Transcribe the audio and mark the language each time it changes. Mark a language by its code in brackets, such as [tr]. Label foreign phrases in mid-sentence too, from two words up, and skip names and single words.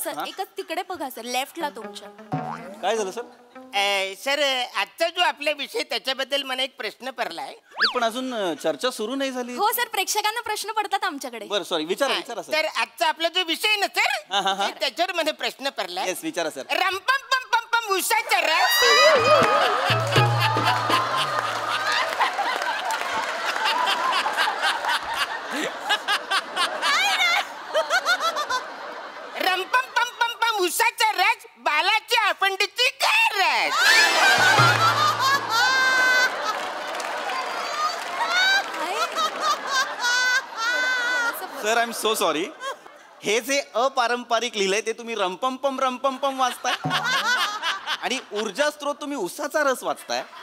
[mr] सर एकच तिकडे बघा सर, लेफ्टला तुमच्या। काय झालं सर? सर आजचा जो आपला विषय त्याच्याबद्दल मला एक प्रश्न पडलाय. पण अजून चर्चा सुरू नाही झाली. हो सर, प्रेक्षकांना प्रश्न पडतात आमच्याकडे. बरं सॉरी, विचारा सर. तर आजचा आपला जो विषय ना हा, हा, हा. सर त्याच्यावर मला प्रश्न पडलाय. येस, विचारा सर. रंपम पम पम पम उसाचा रस. रंपम पम पम पम उसाचा रस बालाची अपंडीची गरज. [en] सर I am so sorry. [mr] हे जे अपारंपरिक लिहिलंय ते तुम्ही रंपम वाचताय आणि ऊर्जा स्त्रोत तुम्ही उसाचा रस वाचताय.